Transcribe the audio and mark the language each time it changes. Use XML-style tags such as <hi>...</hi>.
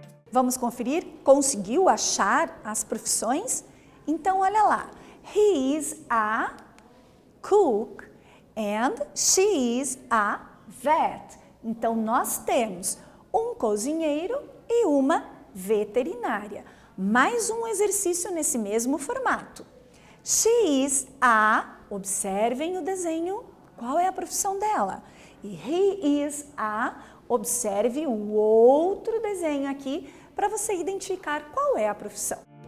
<pt>Vamos conferir? Conseguiu achar as profissões? Então, olha lá.</pt> <en>He is a cook and she is a vet.</en> <pt>Então, nós temos um cozinheiro e uma veterinária. Mais um exercício nesse mesmo formato.</pt> <en>She is a,</en> <pt>observem o desenho, qual é a profissão dela? E</pt> <en>he is a,</en> <pt>observe o outro desenho aqui para você identificar qual é a profissão.</pt>